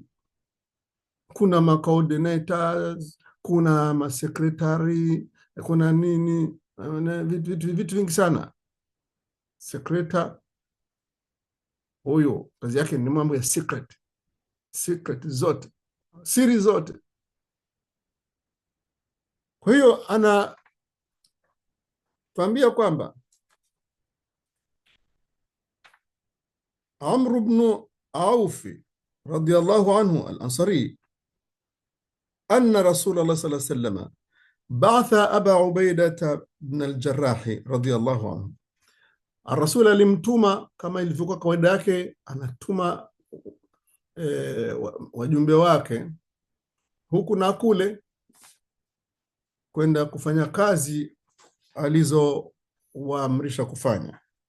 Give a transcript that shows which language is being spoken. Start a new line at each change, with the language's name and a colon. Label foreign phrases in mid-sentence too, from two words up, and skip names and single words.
Swahili: Kuna ma coordinators, kuna ma secretary, kuna nini, vitu vingi sana. Secretary huyo kazi yake ni mambo ya secret zote, siri zote. Kwa hiyo anatuambia kwamba
Arabic: Amr ibn Auf رضي الله عنه الأنصاري أن رسول الله صلى الله عليه وسلم بعث أبا عبيدة بن الجراح رضي الله عنه.
Swahili: Ar-Rasul alimtuma kama ilivyokuwa kawaida yake, anatuma wajumbe wake huku na kule kwenda kufanya kazi alizowaamrisha kufanya.